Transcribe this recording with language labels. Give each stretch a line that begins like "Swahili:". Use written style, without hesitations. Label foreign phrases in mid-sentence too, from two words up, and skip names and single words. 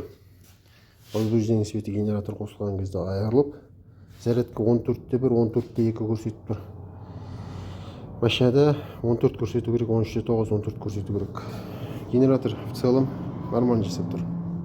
Kazakh: Возбуждение светі генератор қосылған кезде айырылып, зарядка 14-те 1, 14-те 2 көрсетіп тұр. Машинада 14 көрсету керек, 13-те 9, 14 көрсету керек.
Russian: Генератор в целом нормально
Kazakh: жасап тұр.